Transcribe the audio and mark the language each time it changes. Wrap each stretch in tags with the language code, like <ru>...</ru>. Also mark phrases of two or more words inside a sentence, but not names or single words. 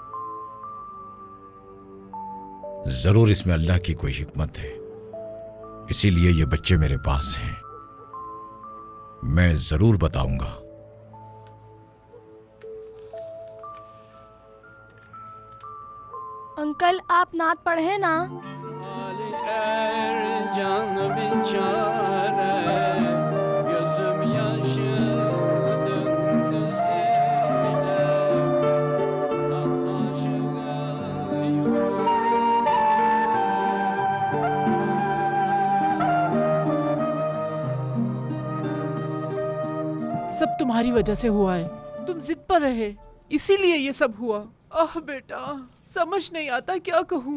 <hi>जरूर इसमें अल्लाह की कोई हिकमत है, इसीलिए ये बच्चे मेरे पास हैं। मैं जरूर बताऊंगा। अंकल आप नात पढ़े ना?</hi> <tr>Ali Ercan biçare, gözüm yaşı döndü sele, aklaşığa</tr> <hi>सब तुम्हारी वजह से हुआ है। तुम जिद पर रहे, इसीलिए ये सब हुआ। आह बेटा, समझ नहीं आता क्या कहूँ।</hi>